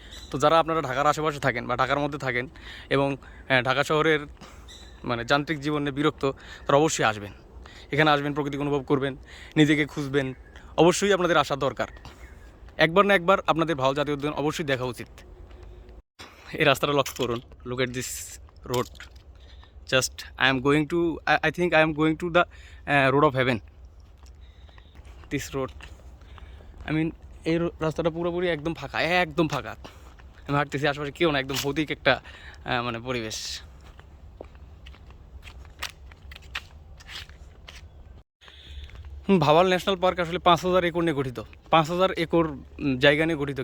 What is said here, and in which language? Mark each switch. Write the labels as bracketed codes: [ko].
[bn] তো যারা আপনারা ঢাকার আশেপাশে থাকেন বা ঢাকার মধ্যে থাকেন এবং ঢাকা শহরের মানে যান্ত্রিক জীবনে বিরক্ত, তারা অবশ্যই আসবেন। এখানে আসবেন, প্রকৃতিকে অনুভব করবেন, নিজেকে খুঁজবেন। অবশ্যই আপনাদের আসার দরকার। একবার না একবার আপনাদের ভাওয়াল জাতীয় উদ্যান অবশ্যই দেখা উচিত। এই রাস্তাটা লক্ষ্য করুন, [en] Look at this road. Just I think I am going to the road of heaven. This road, [bn] এই রাস্তাটা পুরোপুরি একদম ফাঁকা, একদম ফাঁকা। আমি হাঁটতেছি, আশেপাশে কেউ না, একদম ভৌতিক একটা মানে পরিবেশ। ভাওয়াল ন্যাশনাল পার্ক আসলে 5000 একর নিয়ে গঠিত, 5000 একর জায়গা নিয়ে গঠিত।